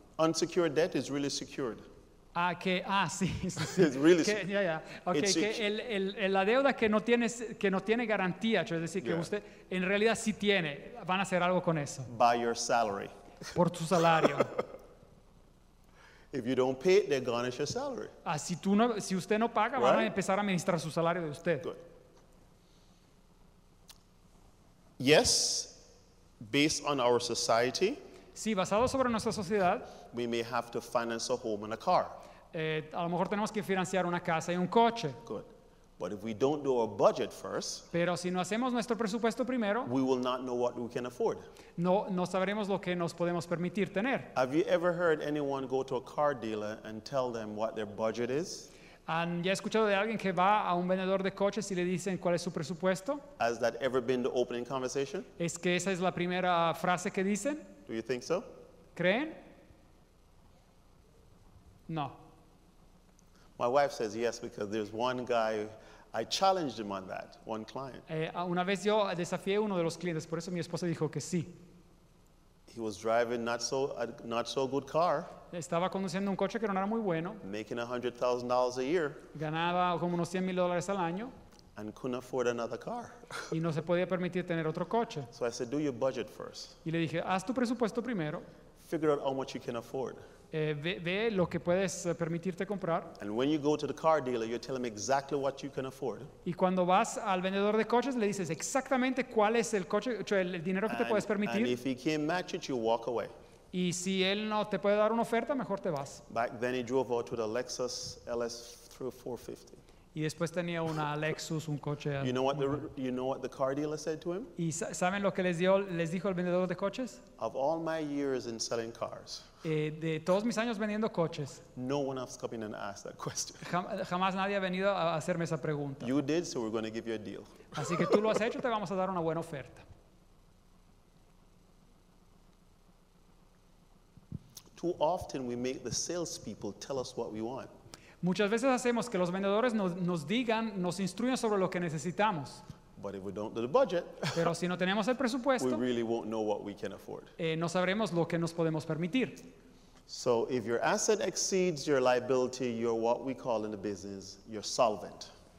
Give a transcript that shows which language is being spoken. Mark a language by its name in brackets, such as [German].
[English] Unsecured debt is really secured. [Spanish] Sí. [English] It's really [Spanish] Que, ya. Okay, [English] It's [Spanish] que la deuda que no tiene garantía, es decir, que [English] Yeah. [Spanish] usted en realidad sí tiene, van a hacer algo con eso, [English] by your salary. [Spanish] por su salario. [English] If you don't pay it, they garnish your salary. [Spanish] Si usted no paga, van a [English] Right. [Spanish] empezar a administrar su salario de usted. [English] Good. Yes, based on our society, [Spanish] Sí, basado sobre nuestra sociedad, [English] we may have to finance a home and a car. [Spanish] a lo mejor tenemos que financiar una casa y un coche. [English] Good. But if we don't do our budget first, [Spanish] Pero si no hacemos nuestro presupuesto primero, [English] we will not know what we can afford. [Spanish] no sabremos lo que nos podemos permitir tener. [English] Have you ever heard anyone go to a car dealer and tell them what their budget is? [Spanish] ¿Han ya escuchado de alguien que va a un vendedor de coches y le dicen cuál es su presupuesto? [English] Has that ever been the opening conversation? [Spanish] ¿Es que esa es la primera frase que dicen? [English] Do you think so? [Spanish] ¿Creen? [English] No. My wife says yes because there's one guy, I challenged him on that, one client. [Spanish] Una vez yo desafié a uno de los clientes, por eso mi esposa dijo que sí. [English] He was driving not so good car, [Spanish] Estaba conduciendo un coche que no era muy bueno, [English] making $100,000 a year, [Spanish] ganaba como unos $100,000 al año [English] and couldn't afford another car. [Spanish] y no se podía permitir tener otro coche. [English] So I said, do your budget first. [Spanish] Y le dije, haz tu presupuesto primero, [English] Figure out how much you can afford. [Spanish] ve lo que puedes permitirte comprar. [English] And when you go to the car dealer, you tell them exactly what you can afford. [Spanish] Y cuando vas al vendedor de coches, le dices exactamente cuál es el coche, o sea, el dinero que te puedes [English] And [Spanish] permitir. [English] if he can't match it, you walk away. [Spanish] Y si él no te puede dar una oferta, mejor te vas. [English] Back then, he drove out with a Lexus LS 450. [Spanish] Y después tenía una Lexus, un coche. [English] You know what the car dealer said to him? [Spanish] ¿Y saben lo que les dijo el vendedor de coches? [English] Of all my years in selling cars, [Spanish] De todos mis años vendiendo coches, [English] no one has come in and asked that question. [Spanish] jamás nadie ha venido a hacerme esa pregunta. [English] You did, so we're going to give you a deal. [Spanish] Así que tú lo has hecho, te vamos a dar una buena oferta. [English] Too often, we make the salespeople tell us what we want. [Spanish] Muchas veces hacemos que los vendedores nos digan, nos instruyan sobre lo que necesitamos. [English] But if we don't do the budget, [Spanish] Pero si no tenemos el [English] we [Spanish] presupuesto, [English] really won't know what we can afford. [Spanish] no sabremos lo que nos podemos permitir. [English] So if your asset exceeds your liability, you're what we call in the business, you're solvent.